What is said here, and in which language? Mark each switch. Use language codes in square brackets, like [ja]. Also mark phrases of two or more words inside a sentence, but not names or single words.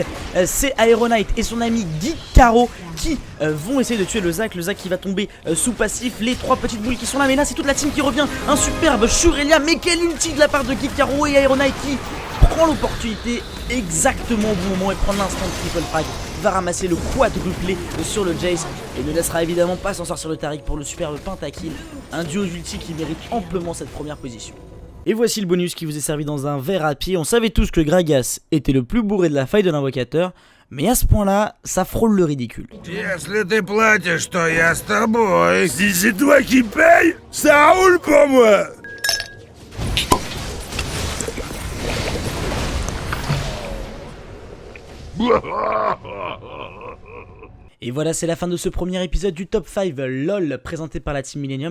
[fr] C'est Aeronite et son ami Geek Caro qui vont essayer de tuer le Zac qui va tomber sous passif, les 3 petites boules qui sont là, mais là c'est toute la team qui revient, un superbe Shurelia, mais quel ulti de la part de Geek Caro, et Aeronite qui prend l'opportunité exactement au bon moment et prend l'instant triple frag, va ramasser le quadruplé sur le Jace et ne laissera évidemment pas s'en sortir le Taric pour le superbe pentakill, un duo d'ulti qui mérite amplement cette première position. Et voici le bonus qui vous est servi dans un verre à pied. On savait tous que Gragas était le plus bourré de la faille de l'invocateur, mais à ce point-là, ça frôle le ridicule. [ru] Если ты платишь, то я с тобой. [fr] Si c'est toi qui paye, ça roule pour moi. Et voilà, c'est la fin de ce premier épisode du Top 5 LOL présenté par la team Millennium.